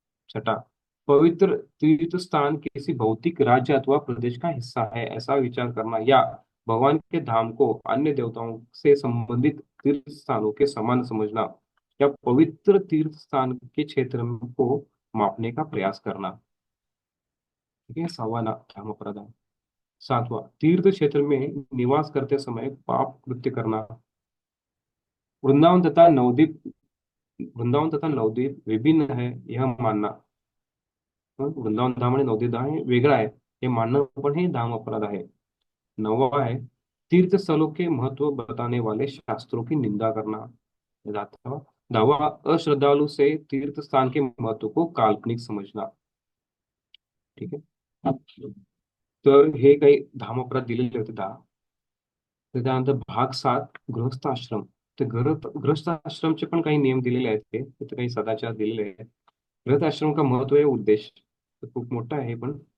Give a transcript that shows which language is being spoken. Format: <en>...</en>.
<hi>छठा, पवित्र तीर्थ स्थान किसी भौतिक राज्य अथवा प्रदेश का हिस्सा है ऐसा विचार करना या भगवान के धाम को अन्य देवताओं से संबंधित तीर्थ स्थानों के समान समझना या पवित्र तीर्थ स्थान के क्षेत्र को मापने का प्रयास करना। ठीक है। 6वां धाम अपराध है। 7वां, तीर्थ क्षेत्र में निवास करते समय पाप कृत्य करना। वृंदावन तथा नवद्वीप वृंदावन तथा नवद्वीप विभिन्न है यह मानना।</hi> <mr>वृंदावन धाम आणि नवद्वीप धाम हे वेगळं आहे हे मानणं पण हे धाम अपराध आहे।</mr> <hi>9वां है, तीर्थ स्थलों के महत्व बताने वाले शास्त्रों की निंदा करना। 10वां, 10वां, अश्रद्धालु से तीर्थ स्थान के महत्व को काल्पनिक समझना। ठीक है।</hi> <mr>तर हे काही धाम अपराध दिलेले होते 10। तर त्यानंतर भाग 7, गृहस्थ आश्रम। तर गृहस्थ आश्रमचे पण काही नियम दिलेले आहेत, ते तिथे काही सदाचार दिलेले आहेत। गृहस्थ आश्रम का महत्व आहे, उद्देश तर खूप मोठा आहे हे पण।</mr>